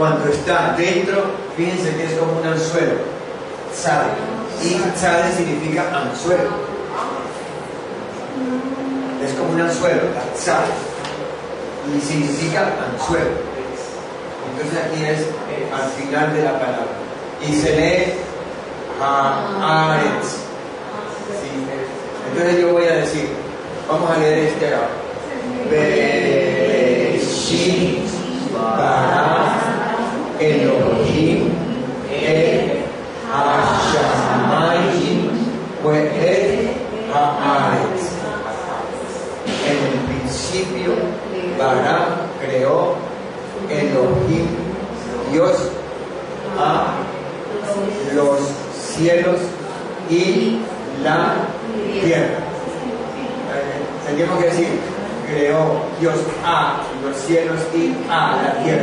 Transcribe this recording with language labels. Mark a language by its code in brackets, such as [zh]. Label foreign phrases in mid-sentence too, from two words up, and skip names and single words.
[es] cuando está dentro, fíjense que es como un anzuelo, tzad, y tzad significa anzuelo, es como un anzuelo, tzad, y significa anzuelo. Entonces aquí es al final de la palabra, y se lee haaretz. ¿Sí? Entonces yo voy a decir, vamos a leer este ahora. [he] בראשית ברא אלהים את השמים ואת הארץ. [es] En el principio, bara creó Elohim, Dios, a los cielos y la tierra. Tendríamos que decir, creó Dios a los cielos y a la tierra.